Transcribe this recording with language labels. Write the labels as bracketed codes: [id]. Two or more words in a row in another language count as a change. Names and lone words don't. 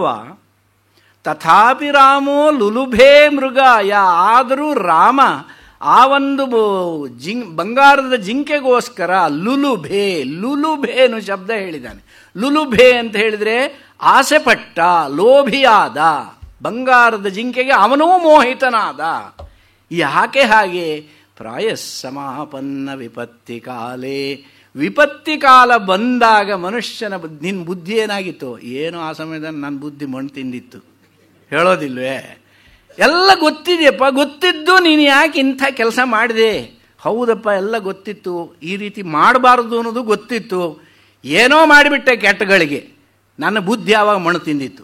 [sa] ತಥಾಪಿ ರಾಮೋ ಲುಲುಭೇ ಮೃಗಾಯ, [kn] ಆದರೂ ರಾಮ ಆ ಒಂದು ಬಂಗಾರದ ಜಿಂಕೆಗೋಸ್ಕರ ಲುಲುಭೇನು ಶಬ್ದ ಹೇಳಿದ್ದಾನೆ. ಲುಲುಭೇ ಅಂತ ಹೇಳಿದರೆ ಆಸೆಪಟ್ಟ, ಲೋಭಿಯಾದ, ಬಂಗಾರದ ಜಿಂಕೆಗೆ ಅವನೂ ಮೋಹಿತನಾದ. ಯಾಕೆ ಹಾಗೆ? [sa] ಪ್ರಾಯಸ್ಸಮಾಪನ್ನ ವಿಪತ್ತಿ ಕಾಲೇ, [kn] ವಿಪತ್ತಿ ಕಾಲ ಬಂದಾಗ ಮನುಷ್ಯನ ನಿನ್ನ ಬುದ್ಧಿ ಏನಾಗಿತ್ತು? ಏನೋ ಆ ಸಮಯದಲ್ಲಿ ನನ್ನ ಬುದ್ಧಿ ಮಣ್ಣು ತಿಂದಿತ್ತು, ಹೇಳೋದಿಲ್ವೇ? ಎಲ್ಲ ಗೊತ್ತಿದೆಯಪ್ಪ, ಗೊತ್ತಿದ್ದು ನೀನು ಯಾಕೆ ಇಂಥ ಕೆಲಸ ಮಾಡಿದೆ? ಹೌದಪ್ಪ, ಎಲ್ಲ ಗೊತ್ತಿತ್ತು, ಈ ರೀತಿ ಮಾಡಬಾರ್ದು ಅನ್ನೋದು ಗೊತ್ತಿತ್ತು, ಏನೋ ಮಾಡಿಬಿಟ್ಟೆ ಕೆಟ್ಟಗಳಿಗೆ, ನನ್ನ ಬುದ್ಧಿ ಆವಾಗ ಮಣ್ಣು ತಿಂದಿತ್ತು.